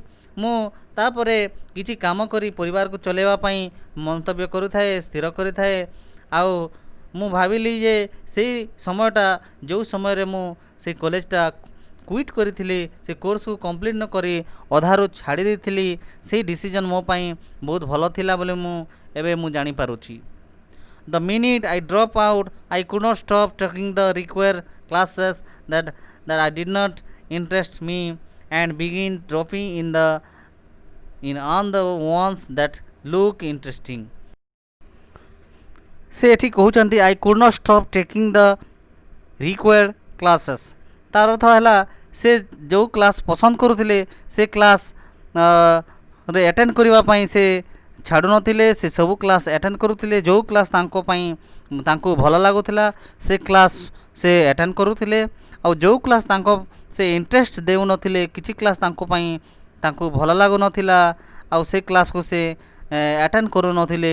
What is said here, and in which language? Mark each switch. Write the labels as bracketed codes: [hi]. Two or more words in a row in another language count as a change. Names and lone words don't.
[or] ମୁଁ ତାପରେ କିଛି କାମ କରି ପରିବାରକୁ ଚଳାଇବା ପାଇଁ ମନ୍ତବ୍ୟ କରୁଥାଏ, ସ୍ଥିର କରିଥାଏ। ଆଉ ମୁଁ ଭାବିଲି ଯେ ସେଇ ସମୟଟା ଯେଉଁ ସମୟରେ ମୁଁ ସେଇ କଲେଜଟା କ୍ୱିଟ୍ କରିଥିଲି, ସେ କୋର୍ସକୁ କମ୍ପ୍ଲିଟ୍ ନ କରି ଅଧାରୁ ଛାଡ଼ି ଦେଇଥିଲି, ସେଇ ଡିସିଜନ୍ ମୋ ପାଇଁ ବହୁତ ଭଲ ଥିଲା ବୋଲି ଏବେ ମୁଁ ଜାଣିପାରୁଛି। [en] The minute I drop out, I could not stop taking the required classes that I did not interest me and begin dropping in on the ones that look interesting. [or] ସେ ଏଠି କହୁଛନ୍ତି [en] I could not stop taking the required classes। [or] ତାର ଅର୍ଥ ହେଲା ସେ ଯେଉଁ କ୍ଲାସ୍ ପସନ୍ଦ କରୁଥିଲେ ସେ କ୍ଲାସ୍ ରେ ଆଟେଣ୍ଡ କରିବା ପାଇଁ ସେ ଛାଡ଼ୁନଥିଲେ। ସେ ସବୁ କ୍ଲାସ୍ ଆଟେଣ୍ଡ କରୁଥିଲେ। ଯେଉଁ କ୍ଲାସ୍ ତାଙ୍କୁ ଭଲ ଲାଗୁଥିଲା ସେ କ୍ଲାସ୍ ସେ ଆଟେଣ୍ଡ କରୁଥିଲେ। ଆଉ ଯେଉଁ କ୍ଲାସ୍ ସେ ଇଣ୍ଟରେଷ୍ଟ ଦେଉନଥିଲେ, କିଛି କ୍ଲାସ୍ ତାଙ୍କୁ ଭଲ ଲାଗୁନଥିଲା ଆଉ ସେ କ୍ଲାସ୍କୁ ସେ ଆଟେଣ୍ଡ କରୁନଥିଲେ।